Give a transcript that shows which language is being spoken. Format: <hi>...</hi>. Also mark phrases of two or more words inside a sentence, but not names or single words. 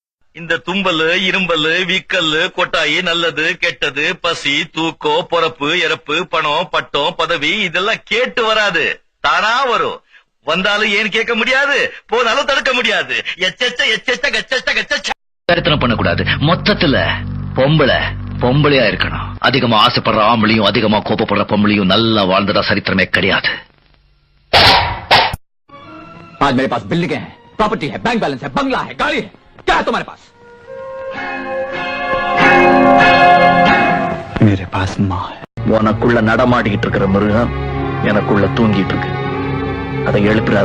<ta>இந்த தும்பல், இரும்பல், வீக்கல், கொட்டாயி, நல்லது கெட்டது, பசி, தூக்கம், பொறப்பு, இறப்பு, பணம், பட்டம், பதவி இதெல்லாம் கேட்டு வராது, தானா வரும். வந்தாலும் ஏன் கேட்க முடியாது, போனாலும் தடுக்க முடியாது. கருத்தனம் பண்ணக்கூடாது. மொத்தத்துல பொம்பளையா இருக்கணும். அதிகமா ஆசைப்படுற ஆம்பளையும் அதிகமா கோபப்படுற பொம்பளையும் நல்லா வாழ்ந்ததா சரித்திரமே கிடையாது.</ta> <hi>आज मेरे पास बिल्डिंग है, प्रॉपर्टी है,</hi> <en>bank balance</en> <hi>है, बंगला है, गाड़ी है, क्या है तुम्हारे पास? मेरे पास माँ है.</hi> <ta>உனக்குள்ள நடமாடிக்கிட்டு இருக்கிற மிருகம் எனக்குள்ள தூங்கிட்டு இருக்கு. அதை எழுப்புற</ta>